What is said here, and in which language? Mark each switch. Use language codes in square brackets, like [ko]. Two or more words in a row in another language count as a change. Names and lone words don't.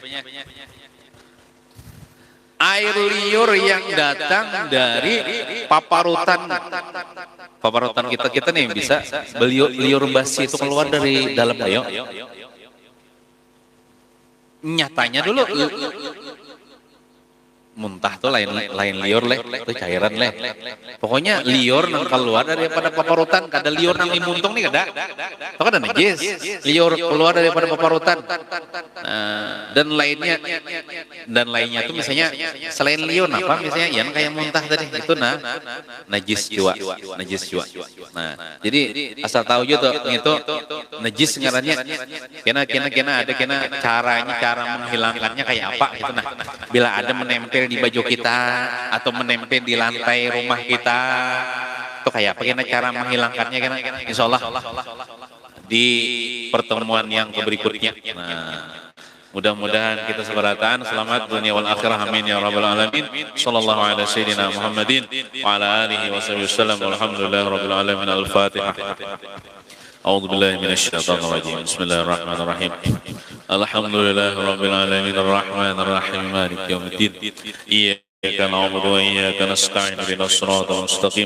[bjn] Air liur yang datang dari paparutan kita nih bisa liur basi itu keluar dari dalam ayo. Nyatanya dulu muntah tuh lain liur itu cairan pokoknya liur nang keluar daripada paparutan kada liur nang limuntung nih kada itu kada najis liur keluar daripada paparutan dan lainnya tuh misalnya selain liur apa misalnya yang kayak muntah tadi itu najis jua nah jadi asal tahu juga tuh itu najis ngarannya kena ada cara menghilangkannya kayak apa gitu bila ada menempel di baju kita atau menempel di lantai rumah kita itu kayak apa cara menghilangkannya insya Allah di pertemuan yang berikutnya. [id] Nah mudah-mudahan kita seberatan selamat dunia [ar] والآخرة آمين يا رب العالمين. صلى الله على سيدنا محمد وعلى آله وصحبه وسلم والحمد لله رب العالمين. الفاتحة. أعوذ بالله من الشيطان الرجيم. بسم الله الرحمن الرحيم. الحمد لله رب العالمين الرحمن الرحيم مالك يوم الدين. إياك نعبد وإياك نستعين اهدنا الصراط المستقيم.